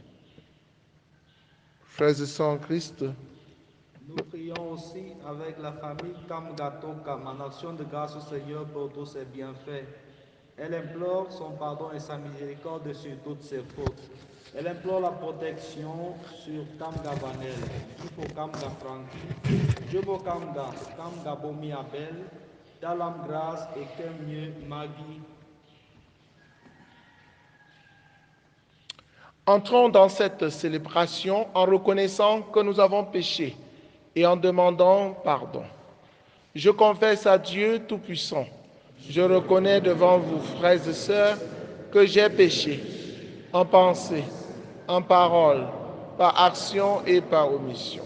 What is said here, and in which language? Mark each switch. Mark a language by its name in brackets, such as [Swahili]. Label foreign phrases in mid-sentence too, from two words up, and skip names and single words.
[French] Frères et sœurs en Christ, nous prions aussi avec la famille Kamgatoka, en action de grâce au Seigneur pour tous ses bienfaits. Elle implore son pardon et sa miséricorde sur toutes ses fautes. Elle implore la protection sur Kamga Vanel, Jipo Kamga Franki, Jobo Kamga Bomi Abel, Dalam Grâce et Kemie Magui. Entrons dans cette célébration en reconnaissant que nous avons péché et en demandant pardon. Je confesse à Dieu Tout-Puissant. Je reconnais devant vous, frères et sœurs, que j'ai péché en pensée, en parole, par action et par omission.